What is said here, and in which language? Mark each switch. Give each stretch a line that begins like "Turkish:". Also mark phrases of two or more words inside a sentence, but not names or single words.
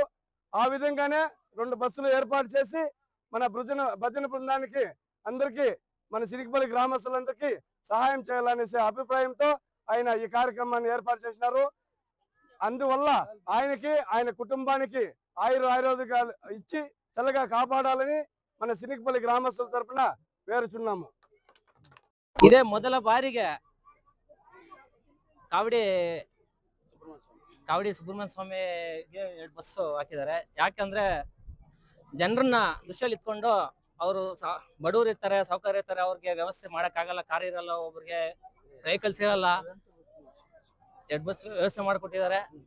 Telugu: ఆ విధంగానే 2 బస్సులు ఏర్పాటు చేసి మన భజన బృందానికి అందరికీ మన చినికపల్లి గ్రామస్తులందరికీ సహాయం చేయాలనేసి అభిప్రాయంతో ఆయన ఈ కార్యక్రమాన్ని ఏర్పాటు చేసినారు. అందువల్ల ఆయనకి ఆయన కుటుంబానికి ఆరోగ్యాలు ఇచ్చి చల్లగా కాపాడాలని మన చినికపల్లి గ్రామస్తుల తరపున వేరుచున్నాము.
Kannada: ಇದೇ ಮೊದಲ ಬಾರಿಗೆ ಕಾವಡಿ ಸುಬ್ರಹ್ಮಣ್ಯ ಸ್ವಾಮಿಗೆ 2 ಬಸ್ಸು ಹಾಕಿದ್ದಾರೆ. ಯಾಕಂದ್ರೆ ಜನರನ್ನ ದೃಷ್ಟಿಯಲ್ಲಿ ಇಟ್ಕೊಂಡು ಅವರು ಬಡವರು ಇರ್ತಾರೆ, ಸಾವುಕಾರ ಇರ್ತಾರೆ, ಅವ್ರಿಗೆ ವ್ಯವಸ್ಥೆ ಮಾಡಕ್ಕಾಗಲ್ಲ, ಕಾರ್ ಇರಲ್ಲ, ಒಬ್ರಿಗೆ ವೆಹಿಕಲ್ಸ್ ಇರಲ್ಲ, 2 ಬಸ್ ವ್ಯವಸ್ಥೆ ಮಾಡಿಕೊಟ್ಟಿದ್ದಾರೆ.